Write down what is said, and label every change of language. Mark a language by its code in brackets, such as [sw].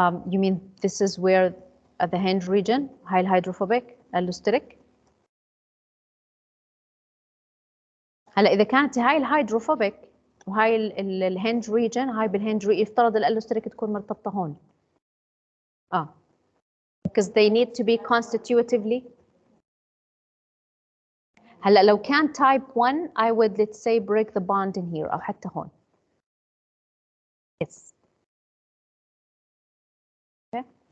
[en] You mean this is where at the hinge region, high hydrophobic, allosteric? [ar] هلا إذا كانت هاي الهيدروفوبيك وهاي الهنج ريجن هاي بالهنج يفترض الالوستريك تكون مرتبطة هون. [en] because they need to be constitutively. [ar] هلا لو كان [en] type 1 I would let's say break the bond in here [ar] أو حتى هون. [en] Yes. Okay.